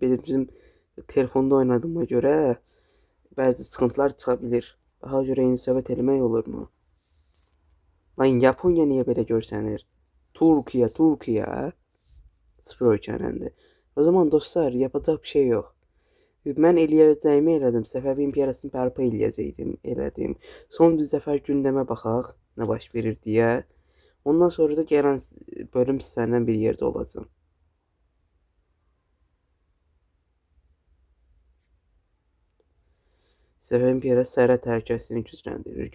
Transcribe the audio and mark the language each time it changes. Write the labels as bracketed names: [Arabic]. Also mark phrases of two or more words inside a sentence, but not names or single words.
[Turkish] Bizim telefonda oynadığıma göre bazı sıkıntılar çıkabilir. [Azerbaijani] Daha göre yeni söhbət eləmək olurmu? Lan Japonya [Turkish] niye böyle [Azerbaijani] görsənir? Türkiye, Türkiye. 0-3 eləndi. [Turkish] O zaman dostlar, yapacak bir şey yok. [Azerbaijani] Mən eləyəcəyimi elədim. Səfəvi imperiyasını bərpa eləyəcəkdim, elədim. Son bir zəfər gündəmə baxaq, nə baş verir deyə. Ondan sonra da gələn bölüm sizlərlə bir yerdə olacağım. Səfəvi imperiyası sərhəd təhlükəsini gücləndirir.